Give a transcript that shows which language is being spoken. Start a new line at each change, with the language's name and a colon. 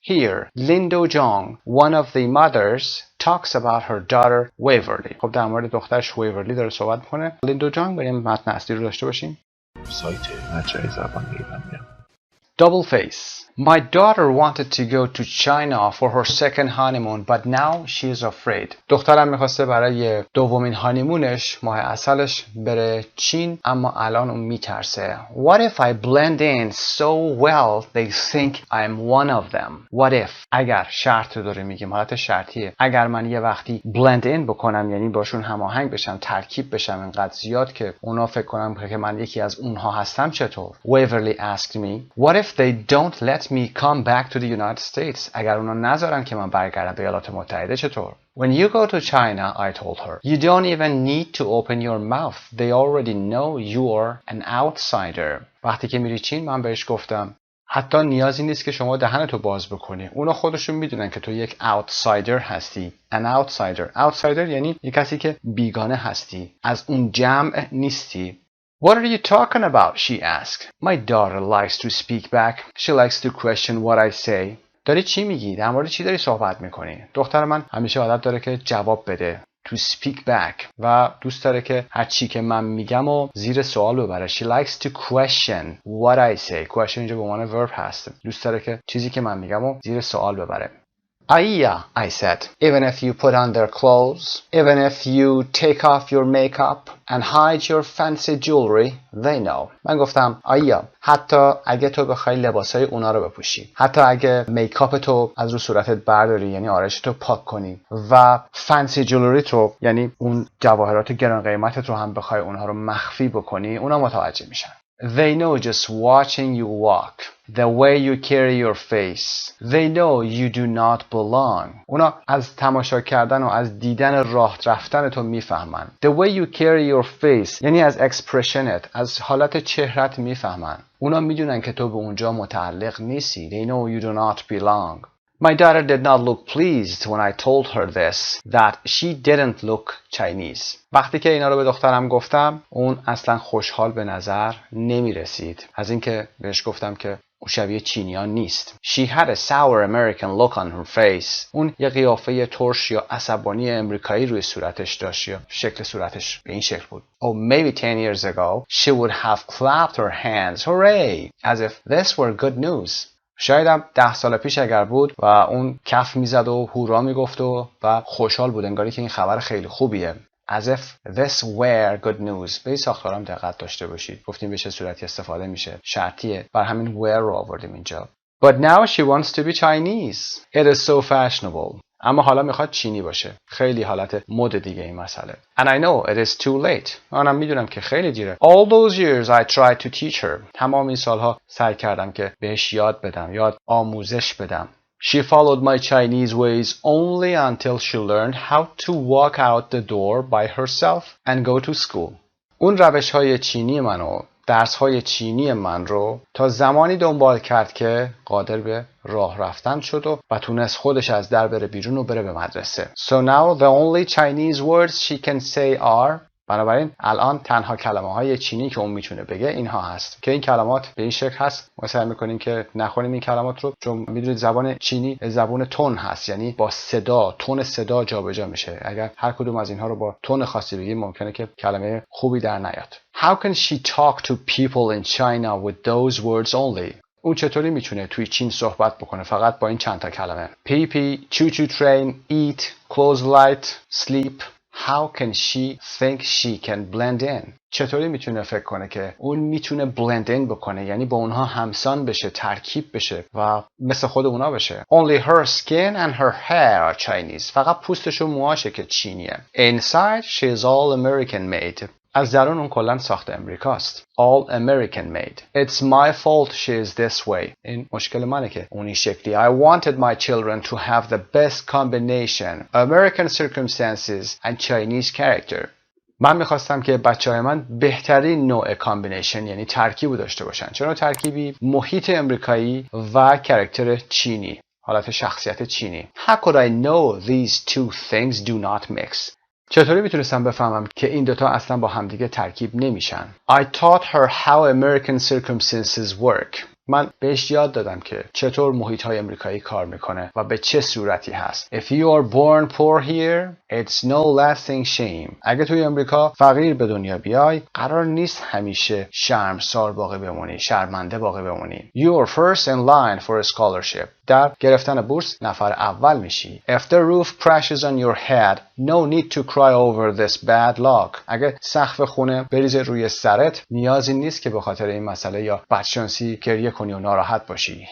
English: Here, Lin Do-jong, one of the mothers talks about her daughter Waverly.
Persian: خب در مورد دخترش ویورلی داره صحبت میکنه. لین دو جانگ. بریم متن اصلی رو داشته باشیم. سایت مجموعه زبان ایرانیان.
English: Double face. My daughter wanted to go to China for her second honeymoon, but now she is afraid.
Persian: دخترم میخواسته برای دومین هانیمونش ماه عسلش بره چین، اما الان اون میترسه.
English: What if I blend in so well they think I'm one of them? What if؟
Persian: اگر شرط رو داره میگیم، حالت شرطیه. اگر من یه وقتی blend in بکنم، یعنی باشون هماهنگ بشم، ترکیب بشم اینقدر زیاد که اونا فکر کنم که من یکی از اونها هستم، چطور؟
English: Waverly asked me. What if they don't let me come back to the United States?
Persian: اگر اونا نذارن که من برگردم به ایالات متحده چطور؟
English: When you go to China, I told her, you don't even need to open your mouth. They already know you are an outsider.
Persian: وقتی که میری چین، من بهش گفتم حتی نیازی نیست که شما دهنتو باز بکنی. اونا خودشون میدونن که تو یک outsider هستی.
English: An outsider.
Persian: Outsider یعنی یک کسی که بیگانه هستی. از اون جمع نیستی.
English: What are you talking about? She asked. My daughter likes to speak back. She likes to question what I say.
Persian: داری چی میگی؟ در مورد چی داری صحبت میکنی؟ دختر من همیشه عادت داره که جواب بده.
English: To speak back.
Persian: و دوست داره که هر چی که من میگم و زیر سوال ببره.
English: She likes to question what I say.
Persian: Question اینجا به عنوان verb هست. دوست داره که چیزی که من میگم و زیر سوال ببره.
English: Aiya, I said, even if you put on their clothes, even if you take off your makeup and hide your fancy jewelry, they know.
Persian: من گفتم آیا حتی اگه تو بخوای لباسای اونا رو بپوشی، حتی اگه میکاپ تو از رو صورتت برداری، یعنی آرایش تو پاک کنی، و فنسی جولری تو، یعنی اون جواهرات گران قیمتت رو هم بخوای اونها رو مخفی بکنی، اونا متوجه میشن.
English: They know just watching you walk, the way you carry your face. They know you do not belong.
Persian: اونا از تماشا کردن و از دیدن راه رفتن تو میفهمن.
English: The way you carry your face
Persian: یعنی از expressionت، از حالت چهرت میفهمن. اونا میدونن که تو به اونجا متعلق نیستی.
English: They know you do not belong. My daughter did not look pleased when I told her this, that she didn't look Chinese.
Persian: وقتی که اینا رو به دخترم گفتم، اون اصلا خوشحال به نظر نمی رسید. از اینکه بهش گفتم که اون شبیه چینیان نیست.
English: She had a sour American look on her face.
Persian: اون یه قیافه ترش یا عصبانی امریکایی روی صورتش داشت، یا شکل صورتش به این شکل بود.
English: Oh, maybe 10 years ago, she would have clapped her hands, hooray, as if this were good news.
Persian: شاید هم 10 سال پیش اگر بود و اون کف میزد و هورا میگفت و خوشحال بود، انگاری که این خبر خیلی خوبیه.
English: As if this were good news.
Persian: به این ساختارم دقت داشته باشید. گفتیم به چه صورتی استفاده میشه. شرطیه. بر همین were رو آوردیم اینجا.
English: But now she wants to be Chinese. It is so fashionable.
Persian: اما حالا میخواد چینی باشه. خیلی حالت مد دیگه این مسئله.
English: And I know it is too late.
Persian: منم میدونم که خیلی دیره.
English: All those years I tried to teach her.
Persian: تمام این سالها سعی کردم که بهش یاد بدم، آموزش بدم.
English: She followed my Chinese ways only until she learned how to walk out the door by herself and go to school.
Persian: اون روش‌های چینی منو، درس‌های چینی من رو تا زمانی دنبال کرد که قادر به راه رفتن شد و تونست خودش از در بره بیرون و بره به مدرسه.
English: So now the only Chinese words she can say are.
Persian: بنابراین الان تنها کلمه‌های چینی که اون میتونه بگه اینها هست که این کلمات به این شکل هست. ما سعی می‌کنیم که نخونیم این کلمات رو، چون میدونید زبان چینی زبان تون هست، یعنی با صدا، تون صدا جابجا میشه. اگر هر کدوم از اینها رو با تون خاصی بگیم ممکنه که کلمه خوبی در نیاد.
English: How can she talk to people in China with those words only?
Persian: اون چطوری میتونه توی چین صحبت بکنه فقط با این چند تا کلمه؟
English: pee pee, choo choo train, eat, close light, sleep. How can she think she can blend in?
Persian: چطوری میتونه فکر کنه که اون میتونه blend in بکنه، یعنی با اونها همسان بشه، ترکیب بشه و مثل خود اونا بشه.
English: Only her skin and her hair are Chinese.
Persian: فقط پوستش و موهاشه که چینیه.
English: Inside she is all American made.
Persian: از درون اون کلن ساخت امریکاست.
English: All American made. It's my fault she is this way.
Persian: این مشکل منه که اون این شکلی.
English: I wanted my children to have the best combination. American circumstances and Chinese character.
Persian: من میخواستم که بچه‌های من بهترین نوع کامبینیشن یعنی ترکیب داشته باشن. چرا ترکیبی؟ محیط امریکایی و کاراکتر چینی. حالت شخصیت چینی.
English: How could I know these two things do not mix?
Persian: چطوری میتونستم بفهمم که این دوتا اصلا با همدیگه ترکیب نمیشن؟
English: I taught her how American circumstances work.
Persian: من بهش یاد دادم که چطور محیط‌های امریکایی کار میکنه و به چه صورتی هست.
English: If you are born poor here, it's no lasting shame.
Persian: اگه توی امریکا فقیر به دنیا بیای، قرار نیست همیشه شرمسار باقی بمونی، شرمنده باقی بمونی.
English: You are first in line for a scholarship.
Persian: در گرفتن بورس نفر اول میشی.
English: If the roof crashes on your head, no need to cry over this bad luck.
Persian: اگه سقف خونه بریزه روی سرت، نیازی نیست که به خاطر این مسئله یا بدشانسی گریه کنی و ناراحت باشی.